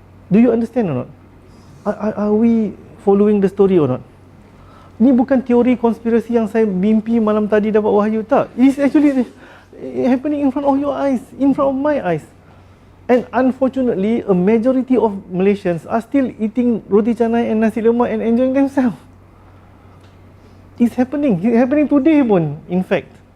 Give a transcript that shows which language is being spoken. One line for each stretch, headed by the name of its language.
English: Do you understand or not? Are we following the story or not?
Malay: Ni bukan teori konspirasi yang saya mimpi malam tadi dapat wahyu, tak.
English: It is actually happening in front of your eyes, in front of my eyes. And unfortunately, a majority of Malaysians are still eating roti canai and nasi lemak and enjoying themselves. It's happening today
Malay: pun,
English: in fact.